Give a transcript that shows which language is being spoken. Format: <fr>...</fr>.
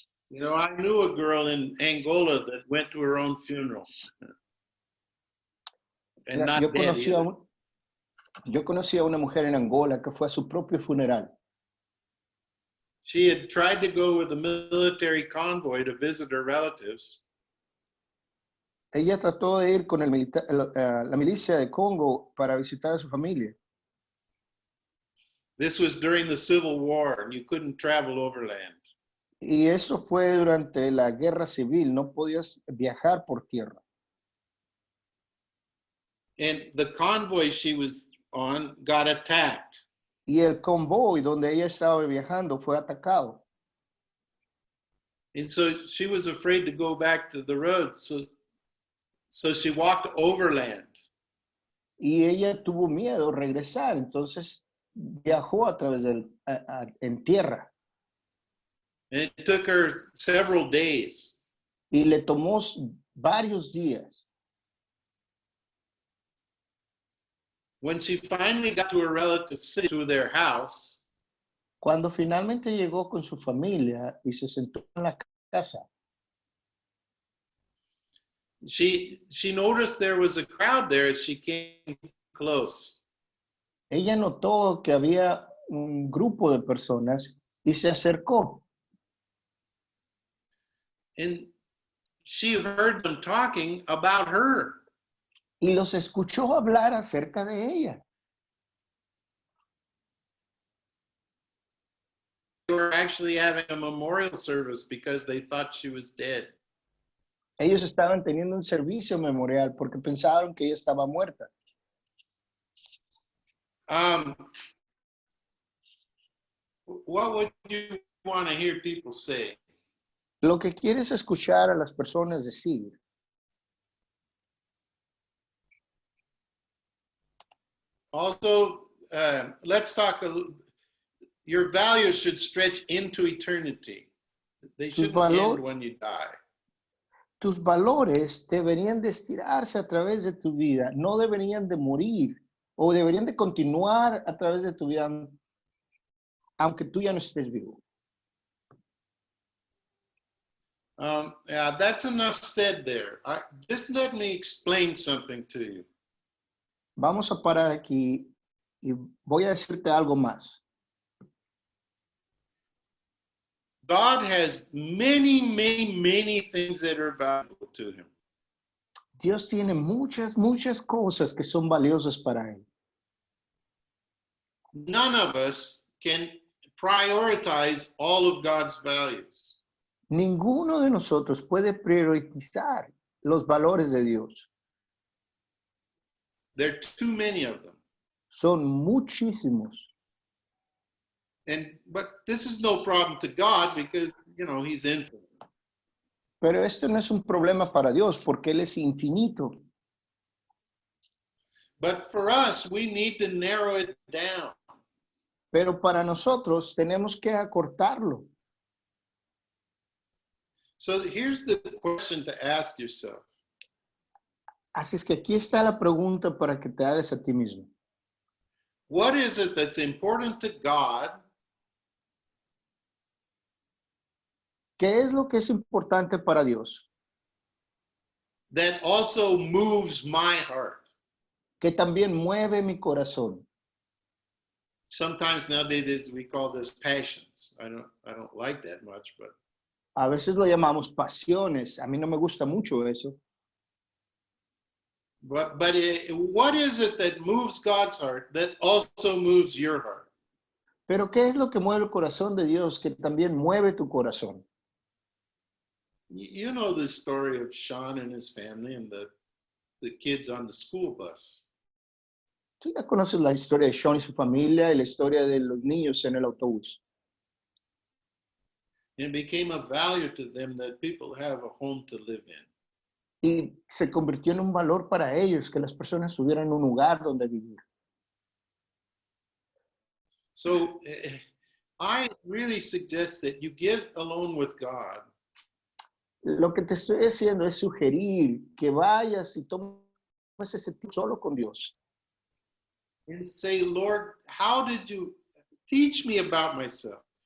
<en>You know, I knew a girl in Angola that went to her own funeral. And not</en> <es>Yo</es> <en>dead either.</en> <es>conocí a una mujer en Angola que fue a su propio funeral.</es> <en>She had tried to go with a military convoy to visit her relatives.</en> <es>Ella trató de ir con la milicia de Congo para visitar a su familia.</es> <en>This was during the Civil War, and you couldn't travel overland.</en> <es>Y eso fue durante la guerra civil, no podías viajar por tierra.</es> <en>And the convoy she was on got attacked.</en> <es>Y el convoy donde ella estaba viajando fue atacado.</es> <en>And so she was afraid to go back to the road. So she walked overland.</en> <es>Y ella tuvo miedo de regresar, entonces viajó a través en tierra.</es> <en>And it took her several days.</en> <es>Y le tomó varios días.</es> <en>When she finally got to her relatives to their house,</en> <es>Cuando finalmente llegó con su familia y se sentó en la casa,</es> <en>she noticed there was a crowd there as she came close.</en> <es>ella notó que había un grupo de personas y se acercó.</es> <en>And she heard them talking about her.</en> <es>Y los escuchó hablar acerca de ella.</es> <en>They were actually having a memorial service because they thought she was dead.</en> <es>Ellos estaban teniendo un servicio memorial porque pensaron que ella estaba muerta.</es> <en>What would you want to hear people say?</en> <es>Lo que quieres escuchar a las personas decir.</es> <en>Also, let's talk your values should stretch into eternity. They shouldn't end when you die.</en> <es>Tus valores deberían de estirarse a través de tu vida, no deberían de morir o deberían de continuar a través de tu vida, aunque tú ya no estés vivo.</es> <en>Yeah, that's enough said there. Just let me explain something to you.</en> <es>Vamos a parar aquí y voy a decirte algo más.</es> <en>God has many, many, many things that are valuable to him.</en> <es>Dios tiene muchas, muchas cosas que son valiosas para él.</es> <en>None of us can prioritize all of God's values.</en> <es>Ninguno de nosotros puede priorizar los valores de Dios.</es> <en>There are too many of them.</en> <es>Son muchísimos.</es> <en>But this is no problem to God because, you know, he's infinite.</en> <es>Pero esto no es un problema para Dios porque Él es infinito.</es> <en>But for us, we need to narrow it down.</en> <es>Pero para nosotros tenemos que acortarlo.</es> <en>So here's the question to ask yourself.</en> <es>Así es que aquí está la pregunta para que te hagas a ti mismo.</es> <en>What is it that's important to God?</en> <es>¿Qué es lo que es importante para Dios?</es> <en>That also moves my heart.</en> <es>Que también mueve mi corazón.</es> <en>Sometimes nowadays we call this passions. I don't like that much, but</en> <es>A veces lo llamamos pasiones. A mí no me gusta mucho eso.</es> <en>But what is it that moves God's heart that also moves your heart?</en> <es>Pero ¿qué es lo que mueve el corazón de Dios que también mueve tu corazón?</es> <en>You know the story of Sean and his family and the kids on the school bus.</en> <es>Tú ya conoces la historia de Sean y su familia y la historia de los niños en el autobús.</es> <en>It became a value to them that people have a home to live in.</en> <es>Y se convirtió en un valor para ellos que las personas tuvieran un lugar donde vivir.</es> <en>So I really suggest that you get alone with God.</en> <es>Lo que te estoy haciendo es sugerir que vayas y tomes ese tiempo solo con Dios.</es> <en>And say, Lord, how did you teach me about myself?</en>